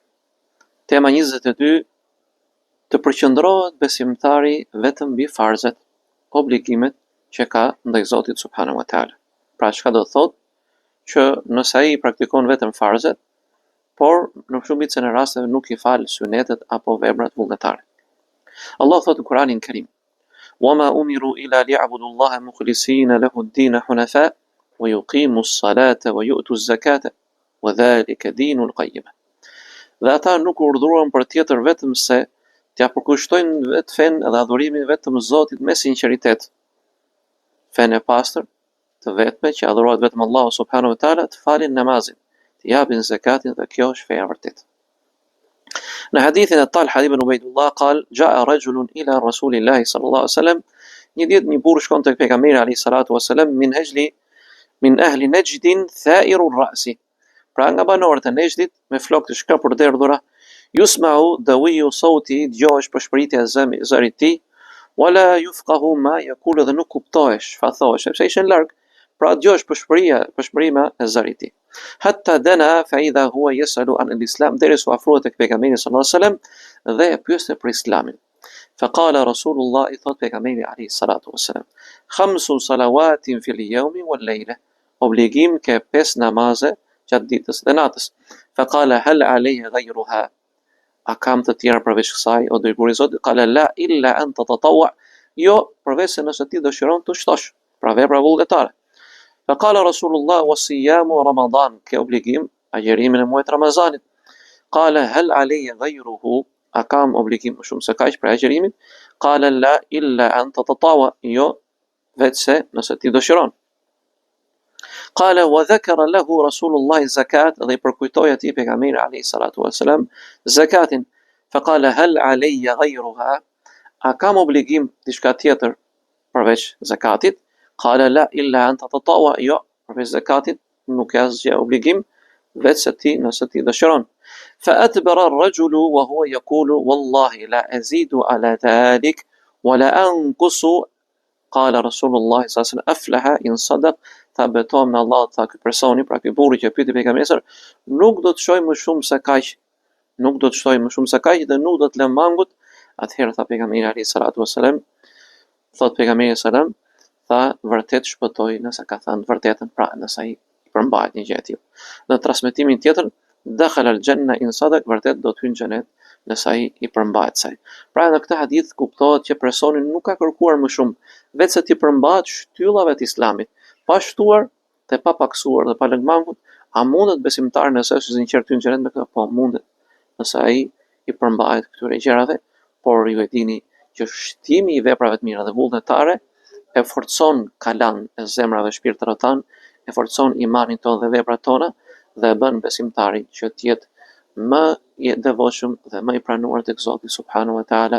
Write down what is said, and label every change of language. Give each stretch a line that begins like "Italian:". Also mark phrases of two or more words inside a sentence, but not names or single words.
Albanian: Tema 22, të përqendrohet besimtari vetëm mbi farzet, obligimet që ka ndaj Zotit
Arabic: سبحانه وتعالى.
Albanian: Pra çka do të thotë që nëse ai praktikon vetëm farzet, por në shumicën e rasteve nuk i fal sunetet apo veprat vullnetare. Allah thotë në Kur'anin Kerim:
Arabic: "وما أمروا إلا ليعبدوا الله مخلصين له الدين حنفاء ويقيموا الصلاة ويؤتوا الزكاة وذلك دين القيم."
Albanian: Dhe ata nuk u urdhëruan për tjetër vetëm se t'ia përkushtojnë vetë fen dhe adhurimin vetëm Zotit me sinqeritet. Fen e pastër, të vetme që adhurohet vetëm Allahu
Arabic: سبحانه وتعالى,
Albanian: të falin namazin, të japin zakatin, dhe kjo është feja e vërtetë. Në hadithin e Talha ibn Ubaydullah
Arabic: قال جاء رجل إلى رسول الله صلى الله عليه وسلم,
Albanian: një ditë një burr shkon tek pejgamberi
Arabic: عليه الصلاة والسلام من أهل نجد ثائر الرأس,
Albanian: pra nga banorët e Nejdit me flokë të shkapur derdhura,
Arabic: يسمع دوي صوته,
Albanian: dëgohesh përshpëritja e zërit të tij,
Arabic: ولا يفقه ما يقول,
Albanian: dhe nuk kuptohesh çfarë thosh, sepse ishin larg, pra dëgohesh përshpërima e zërit të tij.
Arabic: حتى دنا فإذا هو يسأل عن الإسلام,
Albanian: deri su afrohet tek pejgamberi
Arabic: صلى الله عليه وسلم
Albanian: dhe e pyeste për islamin.
Arabic: فقال رسول الله,
Albanian: i thot pejgamberi
Arabic: عليه الصلاة والسلام خمس صلوات في اليوم والليلة",
Albanian: obligim ke 5 namaze gjatë ditës dhe natës.
Arabic: فقال هل علي غيرها,
Albanian: a kam të tjera përveç kësaj o dërguari i Zotit?
Arabic: قال لا إلا أن تطوع,
Albanian: jo përveç se nëse ti dëshiron të shtosh, pra vepra vullnetare.
Arabic: فقال رسول الله وصيام رمضان,
Albanian: ke obligim agjerimin e muajit Ramazanit.
Arabic: قال هل علي غيره,
Albanian: a kam obligim më shumë se kaq për agjerimin?
Arabic: قال لا إلا أن تطوع,
Albanian: jo veç se nëse ti dëshiron.
Arabic: قال وذكر له رسول الله زكاة,
Albanian: dhe i përkujtoi atij pejgamberi
Arabic: عليه الصلاة والسلام
Albanian: zakatin.
Arabic: فقال هل علي غيرها,
Albanian: a kam obligim diçka tjetër përveç zakatit?
Arabic: قال لا إلا أن تطوع,
Albanian: jo përveç zakatit nuk ka asgjë obligim veç se ti nëse ti dëshiron.
Arabic: فأدبر الرجل وهو يقول والله لا أزيد على ذلك ولا أنقص. قال رسول الله صلى الله عليه وسلم أفلح إن صدق,
Albanian: tha betojmë në Allah, tha ky personi, pra ky burri që pyeti pejgamberin, nuk do të shoj më shumë se kaq, dhe nuk do të lëm mangut. Atëherë tha pejgamberi
Arabic: عليه الصلاة والسلام,
Albanian: thot pejgamberi sallam, tha vërtet shpëtoi nëse ka thënë vërtetën, pra nëse ai përmbahet një gjë e tillë. Në transmetimin tjetër,
Arabic: دخل الجنة إن صدق,
Albanian: vërtet do të hyjë në xhenet nëse ai i përmbahet saj. Pra në këtë hadith kuptohet që personi nuk ka kërkuar më shumë, veç se ti përmbahet shtyllave të islamit, pa shtuar dhe pa paksuar dhe pa lënë mangut. A mundet besimtari nëse është sinqert të hyjë në xhenet me këtë? Po mundet, nëse ai i përmbahet këtyre gjërave, por ju e dini që shtimi i veprave të mira dhe vullnetare e forcon kalan e zemrave shpirtërave tanë, e forcon imanin tonë dhe veprat tona, dhe bën besimtarin që të jetë më i devotshëm dhe më i pranuar tek Zoti
Arabic: سبحانه وتعالى.